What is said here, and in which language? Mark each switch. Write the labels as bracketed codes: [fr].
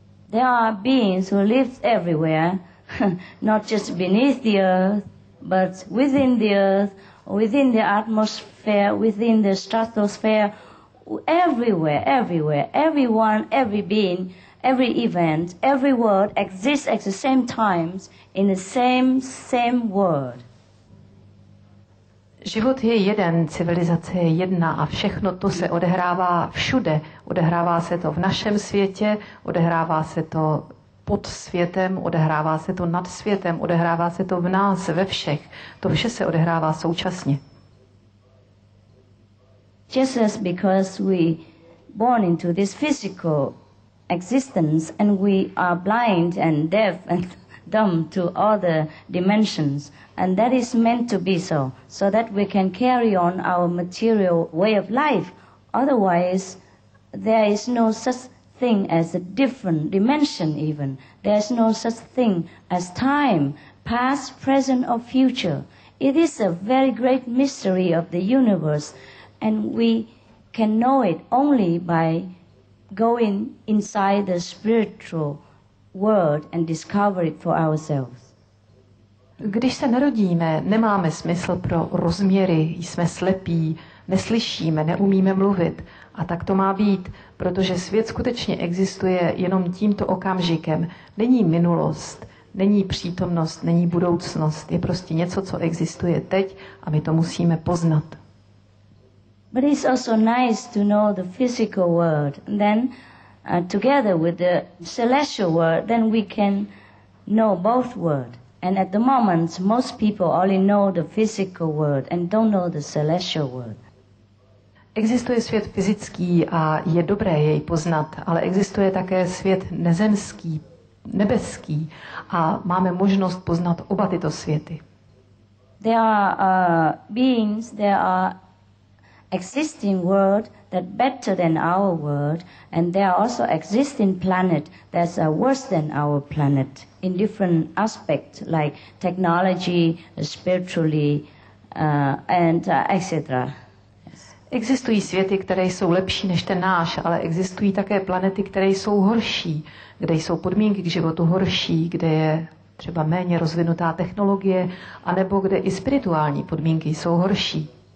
[en] There are beings who live everywhere, not just beneath the earth, but within the earth, within the atmosphere, within the stratosphere, everywhere, everywhere. Everyone, every being, every event, every word exists at the same times in the same word. [cs] Život je jeden, civilizace je jedna a všechno to se odehrává všude. Odehrává se to v našem světě, odehrává se to pod světem, odehrává se to nad světem, odehrává se to v nás, ve všech. To vše se odehrává současně. [en] Just as because we born into this physical existence and we are blind and deaf and dumb to other dimensions, and that is meant to be so that we can carry on our material way of life. Otherwise, there is no such thing as a different dimension even. There is no such thing as time, past, present or future. It is a very great mystery of the universe, and we can know it only by going inside the spiritual world and discover it for ourselves. [cs] Když se narodíme, nemáme smysl pro rozměry, jsme slepí, neslyšíme, neumíme mluvit. A tak to má být, protože svět skutečně existuje jenom tímto okamžikem. Není minulost, není přítomnost, není budoucnost. Je prostě něco, co existuje teď a my to musíme poznat. [en] But it's also nice to know the physical world. And then, together with the celestial world, then we can know both worlds. And at the moment, most people only know the physical world and don't know the celestial world. [cs] Existuje svět fyzický a je dobré jej poznat, ale existuje také svět nezemský, nebeský a máme možnost poznat oba tyto světy. [en] There are beings, there are existing world that better than our world, and there are also existing planet that's worse than our planet in different aspects like technology, spiritually, and etc. [cs] Existují světy, které jsou lepší než ten náš, ale existují také planety, které jsou horší, kde jsou podmínky k životu horší, kde je třeba méně rozvinutá technologie, anebo kde i spirituální podmínky jsou horší.